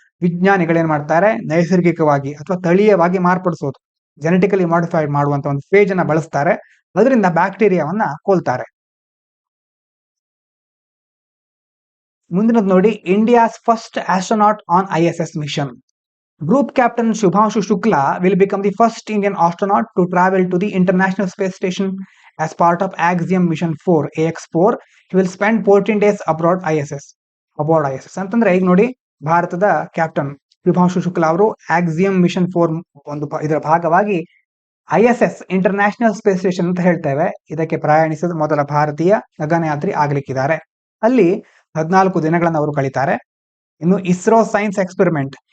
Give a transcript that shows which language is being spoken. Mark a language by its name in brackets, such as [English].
[Kannada] ವಿಜ್ಞಾನಿಗಳೇನ್ ಮಾಡ್ತಾರೆ, ನೈಸರ್ಗಿಕವಾಗಿ ಅಥವಾ ತಳೀಯವಾಗಿ ಮಾರ್ಪಡಿಸೋದು, ಜೆನೆಟಿಕಲಿ ಮಾಡಿಫೈಡ್ ಮಾಡುವಂತ ಒಂದು ಫೇಜ್ ಅನ್ನ ಬಳಸ್ತಾರೆ. ಅದರಿಂದ ಬ್ಯಾಕ್ಟೀರಿಯಾವನ್ನ ಕೊಲ್ತಾರೆ. ಮುಂದಿನದು ನೋಡಿ, [English] India's first astronaut on ISS mission. Group Captain Shubhanshu Shukla will become the first Indian astronaut to travel to the International Space Station as part of Axiom Mission 4 AX4. He will spend 14 days aboard ISS. [Kannada] ಅಂತಂದ್ರೆ ಈಗ ನೋಡಿ, ಭಾರತದ captain Shubhanshu Shukla ಅವರು Axiom mission 4 ಇದರ ಭಾಗವಾಗಿ ISS international space station ಅಂತ ಹೇಳ್ತೇವೆ, ಇದಕ್ಕೆ ಪ್ರಯಾಣಿಸಿದ ಮೊದಲ ಭಾರತೀಯ ಗಗನಯಾತ್ರಿ ಆಗ್ಲಿಕ್ಕಿದ್ದಾರೆ. ಅಲ್ಲಿ 14 ದಿನಗಳನ್ನು ಅವರು ಕಳೀತಾರೆ. ಇನ್ನು ಇಸ್ರೋ ಸೈನ್ಸ್ ಎಕ್ಸ್ಪೆರಿಮೆಂಟ್.